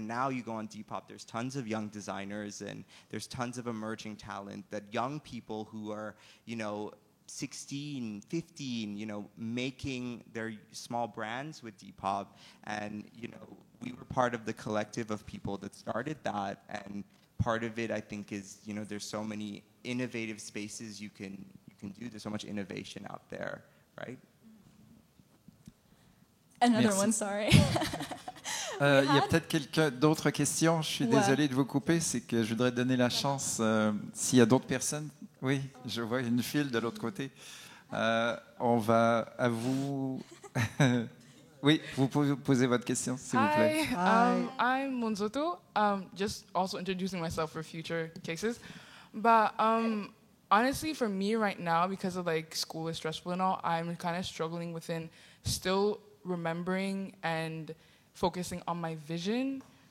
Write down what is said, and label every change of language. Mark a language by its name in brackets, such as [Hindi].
[English] And now you go on Depop, there's tons of young designers and there's tons of emerging talent that young people who are, you know, 16, 15, you know, making their small brands with Depop. And, you know, we were part of the collective of people that started that. And part of it, I think, is, you know, there's so many innovative spaces you can do. There's so much innovation out there, right? Another [French] Merci. [English] one, sorry. [French] Il y a peut-être quelques d'autres questions. Je suis désolé de vous couper. C'est que je voudrais donner la chance s'il y a d'autres personnes. Oui, je vois une file de l'autre côté. On va à vous. Oui, vous pouvez poser votre question, s'il vous plaît. [English] Hi, I'm Monzoto. Just also introducing myself for future cases. But honestly, for me right now, because of like school is stressful and all, I'm kind of struggling within still remembering and focusing on my vision.